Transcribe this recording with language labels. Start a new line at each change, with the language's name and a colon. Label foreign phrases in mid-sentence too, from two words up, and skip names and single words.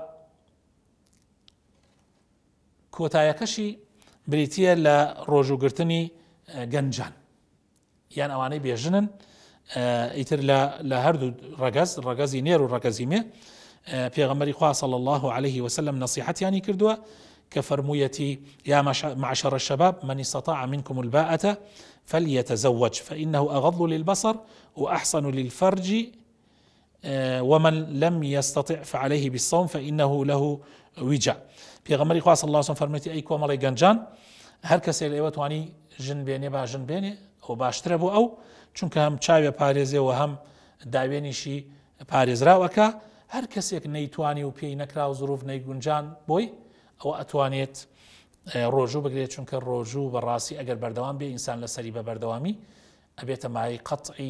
Central Kurdish: کۆتایەکەشی بریتیە لە ڕۆژوگرتنی گەنجان یان ئەوانەی بێژنن ئیتر لە هەردوو ڕەگەزی نێر و ڕەگەزی مێ پێغەمبەری خوا
Arabic: صلی الله عليه وسلم
Central Kurdish: نصیحەتیانی کردووە کە فەرموویەتی
Arabic: یا معشر الشباب من استطاع منكم الباءة فليتزوج فإنه أغض للبصر وأحسن للفرج ومن لم يستطع فعليه بالصوم فإنه له وجع
Central Kurdish: پێغەمبەری خوا
Arabic: صلی الله عليه وسلم
Central Kurdish: فەرموویەتی ئەی کۆمەڵی گەنجان هەر کەسێک لە ئێوە توانی ژن بێنێ با ژن بێنێ ئەو باشترە بۆ ئەو چونکە هەم چاوێ پارێزێەوە هەم داوێنیشی پارێزراوەکە هەر کەسێک نەیتوانی و پێی نەکرا و زروف نەیگونجان بۆی ئەوە ئەتوانێت ڕۆژوو بگرێت چونکە ڕۆژوو بەڕاستی ئەگەر بەردەوام بێ ئینسان لەسەری بە بەردەوامی ئەبێتە مای قەتعی